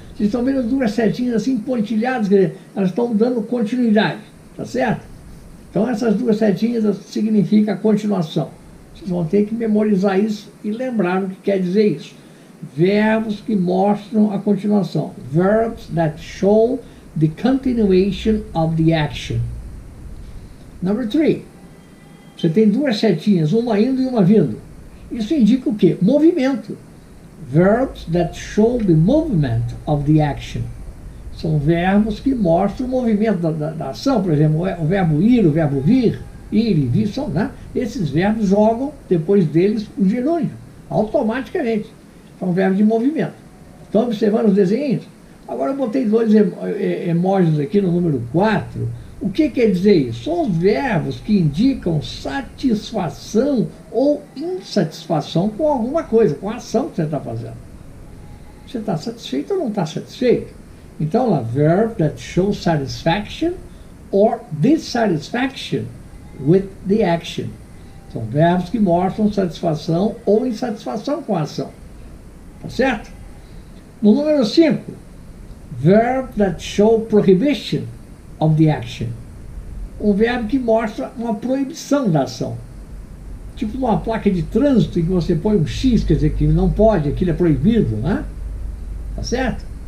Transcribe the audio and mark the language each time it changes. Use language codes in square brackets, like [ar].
[pt] Vocês estão vendo 2 setinhas assim pontilhadas, quer dizer, elas estão dando continuidade, tá certo? Então, essas 2 setinhas significam a continuação. Vocês vão ter que memorizar isso e lembrar o que quer dizer isso. Verbos que mostram a continuação. [en] Verbs that show the continuation of the action. Number 3. [pt] Você tem 2 setinhas, uma indo e uma vindo. Isso indica o quê? Movimento. [en] Verbs that show the movement of the action. [pt] São verbos que mostram o movimento da ação. Por exemplo, o verbo ir, o verbo vir, ir e vir, são, né? Esses verbos jogam, depois deles, o gerúndio, automaticamente. São verbos de movimento. Estão observando os desenhos? Agora eu botei 2 emojis aqui no número 4. O que quer dizer isso? São os verbos que indicam satisfação ou insatisfação com alguma coisa, com a ação que você está fazendo. Você está satisfeito ou não está satisfeito? Então lá, [en] verb that shows satisfaction or dissatisfaction with the action. [pt] São verbos que mostram satisfação ou insatisfação com a ação. Tá certo? No número 5, [en] verb that show prohibition of the action. [pt] Um verbo que mostra uma proibição da ação. Tipo numa placa de trânsito em que você põe um X, quer dizer que não pode, aquilo é proibido, né? Tá certo?